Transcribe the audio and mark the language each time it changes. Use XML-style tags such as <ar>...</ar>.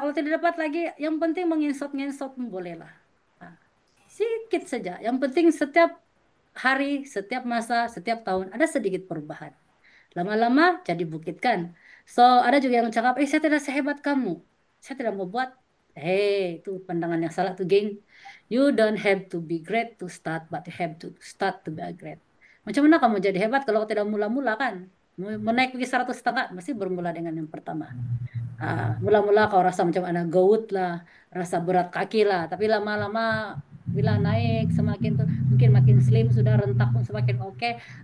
<ms>Kalau tidak dapat lagi, yang penting menginsot-nginsot pun boleh lah. Nah, sedikit saja. Yang penting setiap hari, setiap masa, setiap tahun ada sedikit perubahan. Lama-lama jadi bukit kan. So ada juga yang cakap, saya tidak sehebat kamu. Saya tidak mau buat. Itu pandangan yang salah tuh, geng.</ms> <en>You don't have to be great to start, but you have to start to be great.</en> <ms>Macam mana kamu jadi hebat kalau tidak mula-mula kan? Menaik pergi 100 tangga, mesti bermula dengan yang pertama. Mula-mula kau rasa macam anak gout lah, rasa berat kaki lah, tapi lama-lama bila naik semakin tuh mungkin makin slim sudah rentak pun semakin oke.</ms>